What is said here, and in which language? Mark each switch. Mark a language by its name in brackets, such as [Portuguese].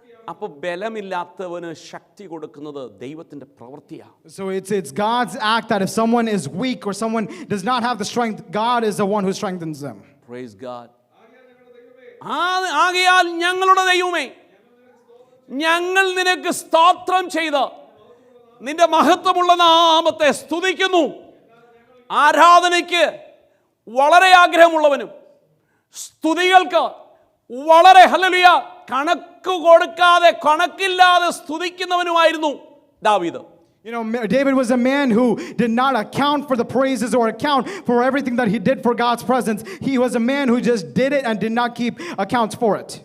[Malayalam] അപ്പോൾ ബലമില്ലാത്തവന് ശക്തി കൊടുക്കുന്നത് ദൈവത്തിന്റെ പ്രവൃത്തിയാണ്. [English] So it's God's act that if someone is weak or someone does not have the strength, God is the one who strengthens them. Praise God. [Malayalam] ആകയാൽ ഞങ്ങളുടെ ദൈവമേ, ഞങ്ങൾ നിനക്ക് സ്തോത്രം ചെയ്ത് നിന്റെ മഹത്വമുള്ള നാമത്തെ സ്തുതിക്കുന്നു. ആരാധനയ്ക്ക് വളരെ ആഗ്രഹമുള്ളവനും സ്തുതികൾക്ക് വളരെ ഹല്ലേലൂയ കണക്ക് കൊടുക്കാതെ കണക്കില്ലാതെ സ്തുതിക്കുന്നവനുമായിരുന്നു ദാവീദ്. [English] You know, David was a man who did not account for the praises or account for everything that he did for God's presence. He was a man who just did it and did not keep accounts for it.